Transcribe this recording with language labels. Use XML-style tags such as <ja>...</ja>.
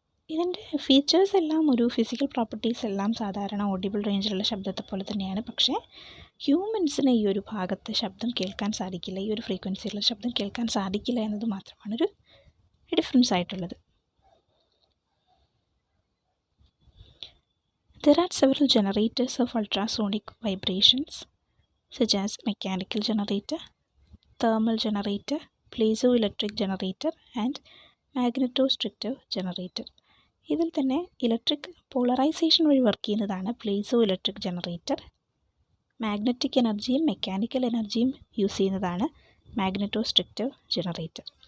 <ml>ഇതിൻ്റെ ഫീച്ചേഴ്സ് എല്ലാം, ഒരു ഫിസിക്കൽ പ്രോപ്പർട്ടീസ് എല്ലാം സാധാരണ ഓഡിബിൾ റേഞ്ചിലുള്ള ശബ്ദത്തെ പോലെ തന്നെയാണ്. പക്ഷേ ഹ്യൂമൻസിന് ഈ ഒരു ഭാഗത്ത് ശബ്ദം കേൾക്കാൻ സാധിക്കില്ല, ഈ ഒരു ഫ്രീക്വൻസിയിലുള്ള ശബ്ദം കേൾക്കാൻ സാധിക്കില്ല എന്നത് മാത്രമാണ് ഒരു ഡിഫറൻസ് ആയിട്ടുള്ളത്.</ml> <en>There are several generators of ultrasonic vibrations such as mechanical generator, thermal generator, piezoelectric generator and magnetostrictive generator.</en> <ml>ഇതിൽ തന്നെ ഇലക്ട്രിക് പോളറൈസേഷൻ വഴി വർക്ക് ചെയ്യുന്നതാണ് പ്ലേസോ ഇലക്ട്രിക് ജനറേറ്റർ. മാഗ്നറ്റിക് എനർജിയും മെക്കാനിക്കൽ എനർജിയും യൂസ് ചെയ്യുന്നതാണ് മാഗ്നറ്റോസ്ട്രിക്റ്റീവ് ജനറേറ്റർ.</ml>